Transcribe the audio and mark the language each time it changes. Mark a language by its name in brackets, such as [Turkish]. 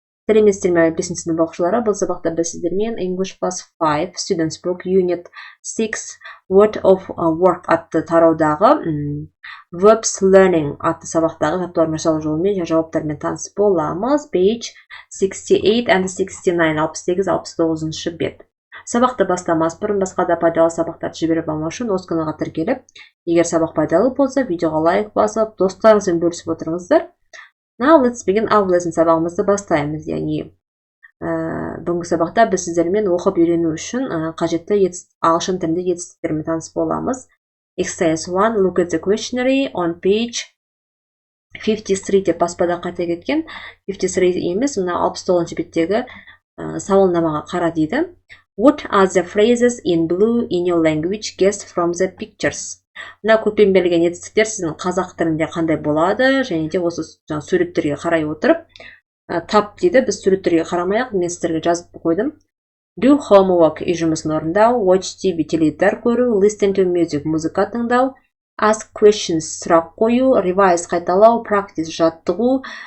[Kazakh] сәлеметсіздер ме 5 сынып оқушылары, бұл сабақта біз сіздермен English Class 5 Students Book Unit 6 Word of Work атты тараудағы Verbs Learning атты сабақтағы жаттығулар жасау жолымен жауаптармен танысып боламыз. [English] Page 68 and 69, [Kazakh] 68-69 бет. Сабақты бастамас бұрын басқа да пайдалы сабақтарды жіберіп алмау үшін осы каналға тіркеліп, егер сабақ пайдалы болса, видеоға лайк басып, достарыңызбен бөлісіп отырыңыздар. [English] Now let's begin our lesson. [Kazakh] Сабағымызды бастаймыз. Яғни бүгінгі сабақта біз сіздермен оқып үйрену үшін қажетті ағылшын тілінде жетістіктермен танысып боламыз. [English] Exercise 1. Look at the questionnaire on page 53 [Kazakh] деп баспада қате кеткен. 53 емес, мына 69 беттегі сауалнамаға қара дейді. [English] What are the phrases in blue in your language? Guess from the pictures. [Kazakh] Мына көппен берілген жетістіктер сіздің қазақ тілінде қандай болады, және де осы суреттерге қарай отырып тап дейді. Біз суреттерге қарамай-ақ мен сіздерге жазып қойдым. [English] Do homework, [Kazakh] үй жұмысын орындау, [English] watch TV, [Kazakh] теледидар көру, [English] listen to music, [Kazakh] музыка тыңдау, [English] ask questions, [Kazakh] сұрақ қою, revise, қайталау, practice, жаттығу.